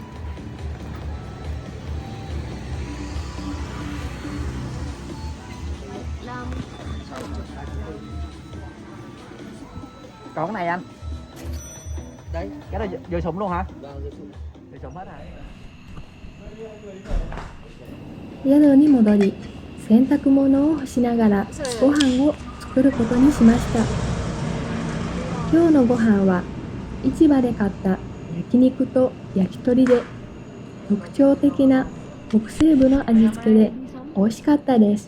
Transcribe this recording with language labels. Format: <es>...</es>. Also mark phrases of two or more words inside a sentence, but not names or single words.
<vi>Còn cái này anh? Đấy. Cái đó vừa sụn luôn hả? Vâng, rồi sút. Vừa sụn hết hả?</vi> <ja>宿に戻り、洗濯物を干しながらご飯を作ることにしました。今日のご飯は市場で買った焼肉と焼き鳥で特徴的な北西部の味付けで美味しかったです。</ja>